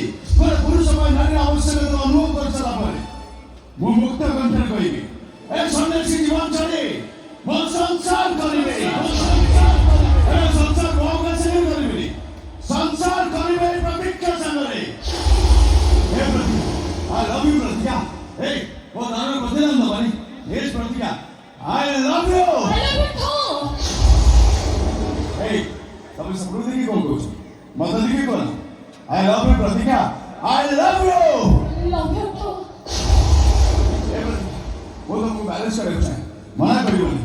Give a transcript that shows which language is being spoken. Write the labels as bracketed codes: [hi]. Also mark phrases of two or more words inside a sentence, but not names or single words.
[or] ଗୋଟେ ପୁରୁଷ ପାଇଁ ନାରୀର ଆବଶ୍ୟକତା ଅନୁଭବ କରିସାରିଲା ପରେ ମୁଁ ମୁକ୍ତ କଣ୍ଠରେ କହିବି, ଏ ସନ୍ନ୍ୟାସୀ ଜୀବନ ଛାଡ଼ି ମୋ ସଂସାର କରିବେ। ଏ ସଂସାର ବହୁ କାଶରେ କରିବିନି, ସଂସାର କରିବେ ଏ ପ୍ରତିଜ୍ଞା ସାଙ୍ଗରେ। ଏ ପ୍ରତିଜ୍ଞା, [en] I love you ପ୍ରତିଜ୍ଞା। [or] ଏ ମୋ ନାଁର ପ୍ରତିଦାନ ଦବାନି। ଏ ପ୍ରତିଜ୍ଞା, [en] I love you। [or] Hey, ତମେ ସବୁଠୁ ଦେଖି କଣ କହୁଛ? ମତେ ଦେଖି କଣ? [en] I love you ପ୍ରତିଜ୍ଞା, I love you। [or] ମୁଁ ତମକୁ ମ୍ୟାରେଜ କରିବାକୁ ଚାହେଁ, ମନା କରିବନି।